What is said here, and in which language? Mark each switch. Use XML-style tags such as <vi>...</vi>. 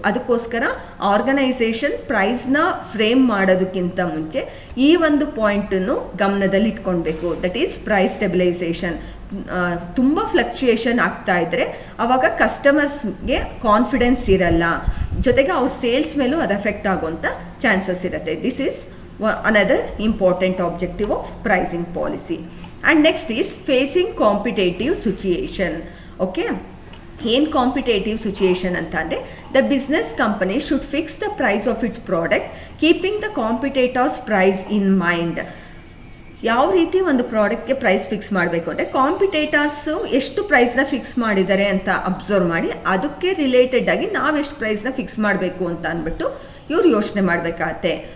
<kn>ಅದಕ್ಕೋಸ್ಕರ organisation ಪ್ರೈಸ್ನ frame ಮಾಡೋದಕ್ಕಿಂತ ಮುಂಚೆ ಈ ಒಂದು ಪಾಯಿಂಟನ್ನು ಗಮನದಲ್ಲಿ ಇಟ್ಕೊಳ್ಬೇಕು.</kn> <en>That is price stabilization.</en> <kn>ತುಂಬ ಫ್ಲಕ್ಚುಯೇಷನ್ ಆಗ್ತಾ ಇದ್ದರೆ ಆವಾಗ ಕಸ್ಟಮರ್ಸ್ಗೆ ಕಾನ್ಫಿಡೆನ್ಸ್ ಇರಲ್ಲ, ಜೊತೆಗೆ ಅವ್ರ ಸೇಲ್ಸ್ ಮೇಲೂ ಅದು ಎಫೆಕ್ಟ್ ಆಗುವಂಥ ಚಾನ್ಸಸ್ ಇರುತ್ತೆ.</kn> <en>This is another important objective of pricing policy. And next is facing competitive situation. Okay,</en> <kn>ಏನು ಕಾಂಪಿಟೇಟಿವ್ ಸಿಚುಯೇಷನ್ ಅಂತ ಅಂದರೆ,</kn> <en>The business company should fix the price of its product keeping the competitors price in mind.</en> <kn>ಯಾವ ರೀತಿ ಒಂದು ಪ್ರಾಡಕ್ಟ್ಗೆ price fix ಮಾಡಬೇಕು ಅಂದರೆ, competitors ಎಷ್ಟು ಪ್ರೈಸ್ನ fix ಮಾಡಿದ್ದಾರೆ ಅಂತ ಅಬ್ಸರ್ವ್ ಮಾಡಿ ಅದಕ್ಕೆ ರಿಲೇಟೆಡ್ ಆಗಿ ನಾವೆಷ್ಟು ಪ್ರೈಸ್ನ ಫಿಕ್ಸ್ ಮಾಡಬೇಕು ಅಂತ ಅಂದ್ಬಿಟ್ಟು ಇವ್ರು ಯೋಚನೆ ಮಾಡಬೇಕಾಗತ್ತೆ.</kn>